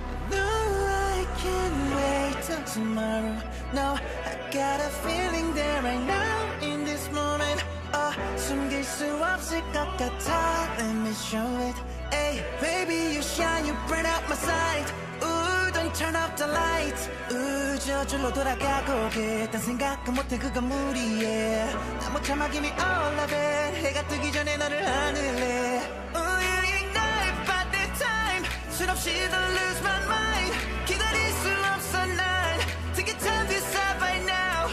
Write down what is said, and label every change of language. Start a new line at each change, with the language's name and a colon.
English: No, I can't wait till tomorrow. No, I got a feeling there right now in this moment.
Korean: 숨길 수 없을 것 같아.
English: Let me show it. Hey, baby, you shine, you burn out my sight. Ooh, don't turn off the lights.
Korean: 저절로 돌아가고 그딴 생각은 못해 그건 무리해. 나 못 참아
English: give me all of it.
Korean: 해가 뜨기 전에 너를 안을래.
English: Ooh, you ignite by the time.
Korean: 수없이 더
English: lose my mind.
Korean: 기다릴 수 없어 난.
English: Take your time, decide right now.